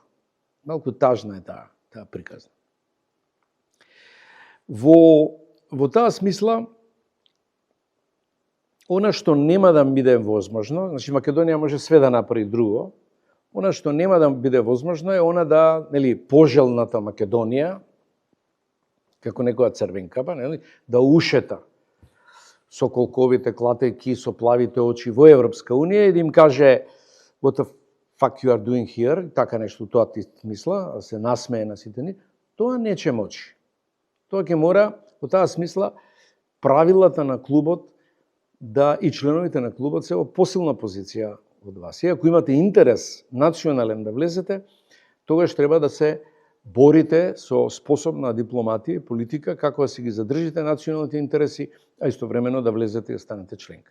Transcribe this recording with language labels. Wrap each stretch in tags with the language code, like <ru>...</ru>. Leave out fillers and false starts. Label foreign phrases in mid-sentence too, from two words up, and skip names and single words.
<mk>Малку тажна е таа приказна. Во таа смисла, она што нема да биде возможно, значи Македонија може све да направи друго, она што нема да биде возможно е она да, пожелната Македонија, како некоја црвенкава, да ушета со колковите клатејки, со плавите очи во Европска унија и да им каже</mk> <en>what the fuck you are doing here,</en> <mk>така нешто тоа ти смисла, да се насмее на сите ни, тоа не ќе мочи. Тоа ќе мора, во таа смисла, правилата на клубот и членовите на клубот се во посилна позиција од вас. И ако имате интерес национален да влезете, тогаш треба да се борите со способна дипломатија и политика, како да си ги задржите националните интереси, а истовремено да влезете и станете членка.</mk>